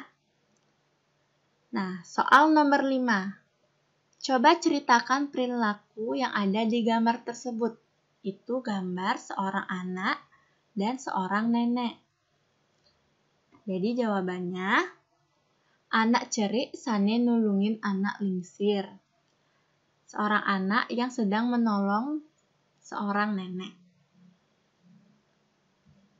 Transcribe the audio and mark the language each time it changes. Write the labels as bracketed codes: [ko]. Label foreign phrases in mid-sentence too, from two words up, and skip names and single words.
[id] Nah, soal nomor 5. Coba ceritakan perilaku yang ada di gambar tersebut. Itu gambar seorang anak dan seorang nenek. Jadi jawabannya, [ban] anak cerik sane nulungin anak lingsir. [id] Seorang anak yang sedang menolong seorang nenek.